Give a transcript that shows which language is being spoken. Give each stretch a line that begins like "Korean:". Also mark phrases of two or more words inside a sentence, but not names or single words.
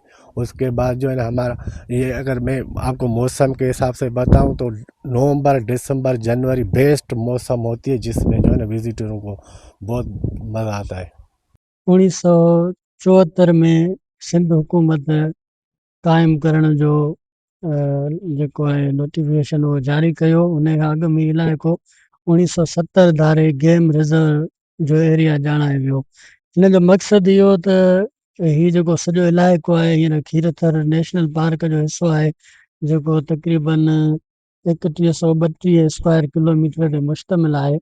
Urdu: اس کے بعد جو ہے نا ہمارا یہ اگر میں آپ کو موسم کے حساب سے بتاؤں تو نومبر، دسمبر، جنوری بیسٹ موسم ہوتی ہے، جس میں جو ہے نا وزٹروں کو بہت مزہ آتا ہے۔
Sindhi: 1974 میں سندھ حکومت قائم کرن جو جيڪو آهي نوٽيفڪيشن اهو جاري ڪيو. ان کان اڳ ۾ علائقو 1970 ڌاري
English: game reserve
Sindhi: جو ايريا ڄاڻايو ويو. هن جو مقصد اهو ته هي جيڪو سڄو علائقو آهي هاڻي کيرٿر نيشنل پارڪ جو حصو آهي، جيڪو تقريبن 3132
English: square kilometer
Sindhi: تي مشتمل آهي.